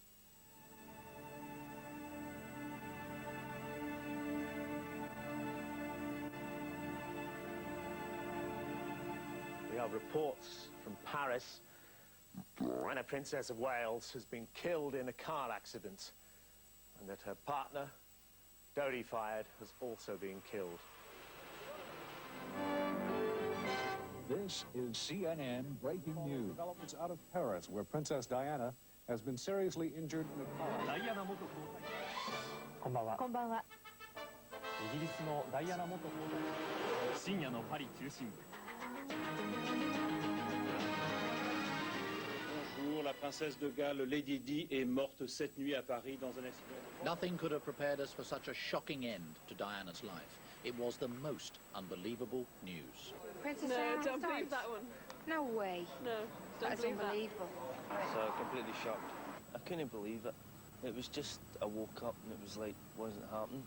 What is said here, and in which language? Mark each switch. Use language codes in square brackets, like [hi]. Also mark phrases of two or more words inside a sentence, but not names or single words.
[en] We have reports from Paris that a Princess of Wales has been killed in a car accident and that her partner, Dodi Fayed, has also been killed. This is CNN breaking news. Developments out of Paris, where Princess Diana has been seriously injured in a car. [ja] こんばんは。こんばんは。イギリスのダイアナ元皇太子、深夜のパリ中心部。 [fr] Bonjour, la princesse de Galles, Lady Di, est morte cette nuit à Paris dans un accident. [en] Nothing could have prepared us for such a shocking end to Diana's life. It was the most unbelievable news. Princess No, Diana don't died? believe that one. No way. No, don't That's believe unbelievable. So completely shocked. I couldn't believe it. It was just, I woke up and it was like, wasn't happening.